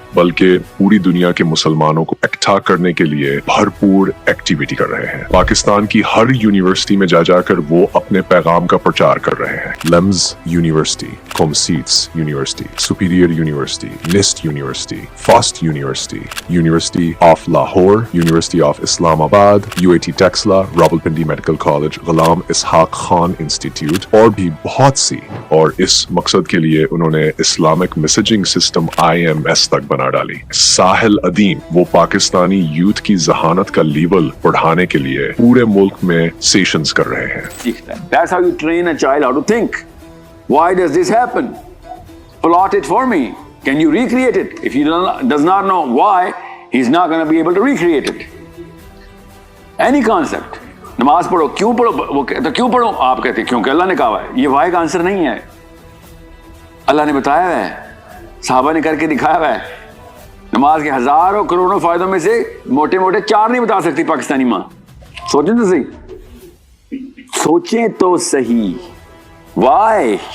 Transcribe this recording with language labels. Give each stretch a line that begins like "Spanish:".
Urdu: بلکہ پوری دنیا کے مسلمانوں کو اکٹھا کرنے کے لیے بھرپور ایکٹیویٹی کر رہے ہیں۔ پاکستان کی ہر یونیورسٹی میں جا کر وہ اپنے پیغام کا پرچار کر رہے ہیں۔ LUMS university, کومسیٹس university, superior university, NUST university, fast university, university of Lahore, university of اسلام آباد، UAT Taxila, Rawalpindi medical college, Ghulam Ishaq Khan institute اور بھی بہت سی۔ اور اس مقصد کے لیے انہوں نے اسلامک میسیجنگ سسٹم IMS تک بنا ڈالی۔ ساحل ادیم وہ پاکستانی یوتھ کی ذہانت کا لیول بڑھانے کے لیے پورے ملک میں سیشنز کر رہے ہیں۔
English: That's how you train a child how to think. Why does this happen? Plot it for me. Can you recreate it? If he does not know why, he's not going to be able to recreate it. Any concept.
Urdu: نماز پڑھو، کیوں پڑھو؟ وہ کہتے کیوں پڑھو؟ آپ کہتے کیونکہ اللہ نے کہا ہوا ہے۔ یہ وائی کا آنسر نہیں ہے، اللہ نے بتایا ہوا ہے، صحابہ نے کر کے دکھایا ہوا ہے۔ نماز کے ہزاروں کروڑوں فائدوں میں سے موٹے موٹے 4 نہیں بتا سکتی پاکستانی ماں۔ سوچیں تو صحیح، سوچیں تو صحیح۔ وائی؟